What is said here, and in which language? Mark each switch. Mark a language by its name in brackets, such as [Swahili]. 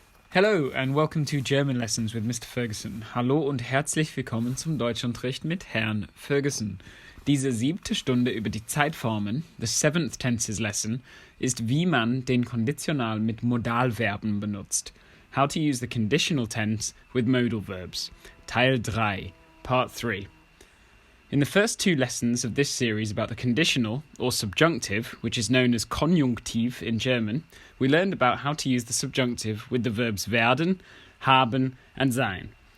[English] Hello and welcome to German Lessons with Mr. Ferguson. [German] Hallo und herzlich willkommen zum Deutschunterricht mit Herrn Ferguson. Diese 7. Stunde über die Zeitformen, [English] the 7th Tenses Lesson, [German] ist, wie man den Konditional mit Modalverben benutzt. [English] How to use the conditional tense with modal verbs. [German] Teil 3, [English] Part 3. In the first 2 lessons of this series about the conditional, or subjunctive, which is known as Konjunktiv in German, we learned about how to use the subjunctive with the verbs werden, haben and sein.